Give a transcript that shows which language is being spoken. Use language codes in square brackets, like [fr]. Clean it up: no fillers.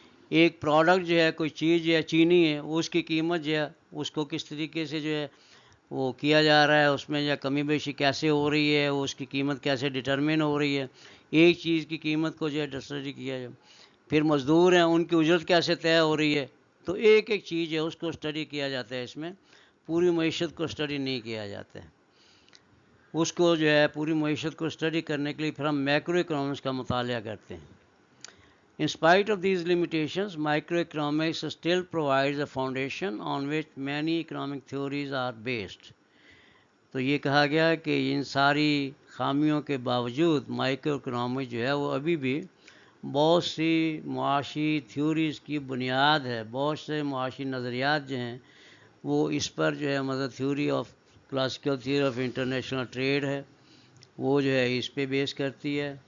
[ur] ایک پروڈکٹ جو ہے، کوئی چیز جو ہے چینی ہے، اس کی قیمت جو ہے اس کو کس طریقے سے جو ہے وہ کیا جا رہا ہے، اس میں یا کمی بیشی کیسے ہو رہی ہے، اس کی قیمت کیسے ڈٹرمن ہو رہی ہے، ایک چیز کی قیمت کو جو ہے اسٹڈی کیا جائے. پھر مزدور ہیں، ان کی اجرت کیسے طے ہو رہی ہے. تو ایک ایک چیز ہے اس کو اسٹڈی کیا جاتا ہے. اس میں پوری معیشت کو اسٹڈی نہیں کیا جاتا ہے. اس کو جو ہے پوری معیشت کو اسٹڈی کرنے کے لیے پھر ہم میکرو اکنامکس کا مطالعہ کرتے ہیں. [en] In spite of these limitations, microeconomics still provides a foundation on which many economic theories are based. [ur] تو یہ کہا گیا کہ ان ساری خامیوں کے باوجود مائکرو اکنامکس جو ہے وہ ابھی بھی بہت سی معاشی تھیوریز کی بنیاد ہے. بہت سے معاشی نظریات جو ہیں وہ اس پر جو ہے مطلب theory of classical theory of international trade ہے، وہ جو ہے اس پہ بیس کرتی ہے.